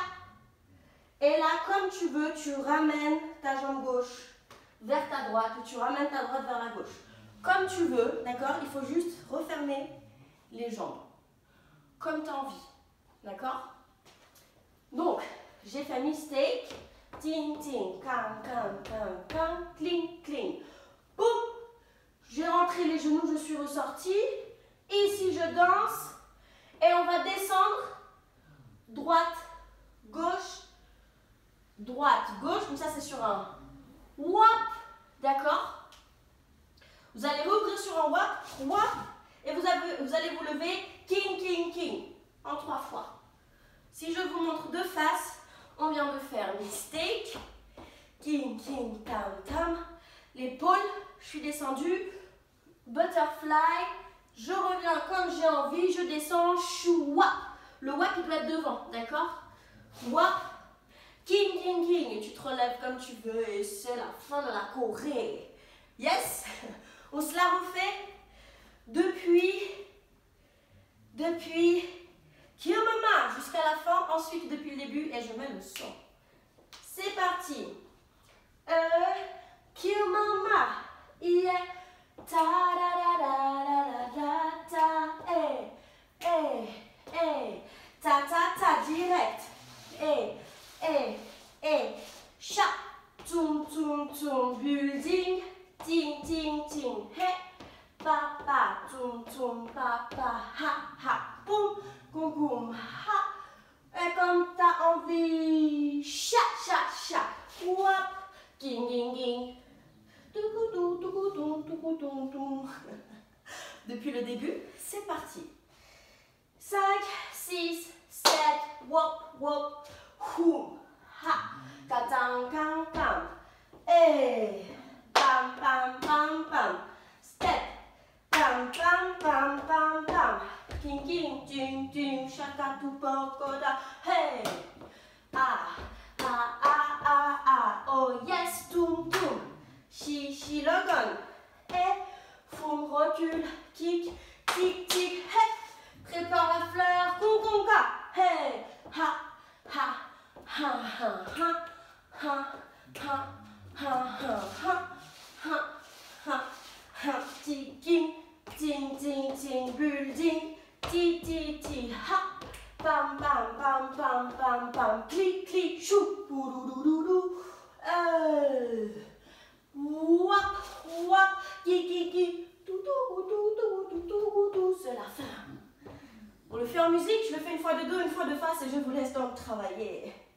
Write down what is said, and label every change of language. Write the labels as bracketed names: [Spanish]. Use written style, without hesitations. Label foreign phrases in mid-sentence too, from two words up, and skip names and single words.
[French] Et là, comme tu veux, tu ramènes ta jambe gauche vers ta droite ou tu ramènes ta droite vers la gauche. Comme tu veux, d'accord? Il faut juste refermer les jambes. Comme tu as envie. D'accord? Donc, j'ai fait mistake. Ting, ting, cam, cam, cam, cam, cling, cling. Boum! J'ai rentré les genoux, je suis ressortie. Ici, je danse. Et on va descendre. Droite, gauche, droite, gauche. Comme ça, c'est sur un wap. D'accord? Vous allez rouvrir sur un wap, wap. Et vous allez vous lever king, king, king. En 3 fois. Si je vous montre de face, on vient de faire mistake. King, king, tam, tam. L'épaule, je suis descendue. Butterfly. Je reviens comme j'ai envie. Je descends. Chou, wap. Le wap, il doit être devant. D'accord? Wap. King, king, king. Et tu te relèves comme tu veux. Et c'est la fin de la Corée. Yes? On se la refait depuis Kill Mama jusqu'à la fin. Ensuite, depuis le début. Et je mets le son. C'est parti. Kill Mama. Yeah. Ta da da da da da ta. Eh, eh, eh. Ta ta ta direct. Eh, eh, eh. Cha. Tum tum tum. Building. Ting ting ting. Hey. Papa. Tum tum papa. Ha ha. Boum. Goum goum. Ha. Et comme t'as envie. Cha cha cha. Wap. Ging ging ging. Depuis le début, c'est parti. 5, 6, 7, wop, wop, houm, ha, katang, kang, kang, eh, pam, pam, pam, pam, step, pam, pam, pam, pam, pam, king, king, ting, ting, shaka, tu, pokoda, hey, ah, ah, ah, ah, ah, [English] oh yes, tum, tum. [French] Chichi le gun. Et foum recule. Kick. Tic tic. Hey. Prépare la fleur. Kunkunka. Hey. Ha. Ha. Ha. Ha. Ha. Ha. Ha. Ha. Ha. Ha. Ha. Ha. Ticking. Ting ting ting. Building. Ti ti ti. Ha. Bam bam bam bam bam bam. Clic clic. Chou. Boudoudoudoudou. Wap, wap, ki, c'est la fin. On le fait en musique, je le fais une fois de dos, une fois de face et je vous laisse donc travailler.